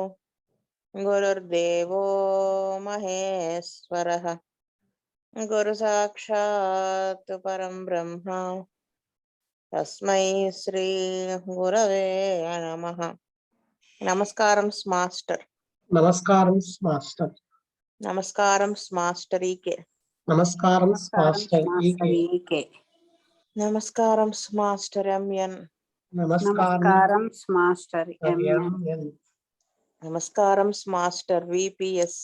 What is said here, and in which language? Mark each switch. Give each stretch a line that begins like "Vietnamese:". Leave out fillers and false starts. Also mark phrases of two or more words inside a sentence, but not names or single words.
Sanskrit: गुरुर्देवो महेश्वरः गुरु साक्षात् परं ब्रह्म तस्मै श्री गुरवे नमः।
Telugu: నమస్కారం మాస్టర్। నమస్కారం మాస్టర్. నమస్కారం మాస్టర్ ఈకే. నమస్కారం మాస్టర్ ఈకే. నమస్కారం మాస్టర్ ఎంఎన్. నమస్కారం మాస్టర్ ఎంఎన్. నమస్కారం మాస్టర్ విపిఎస్.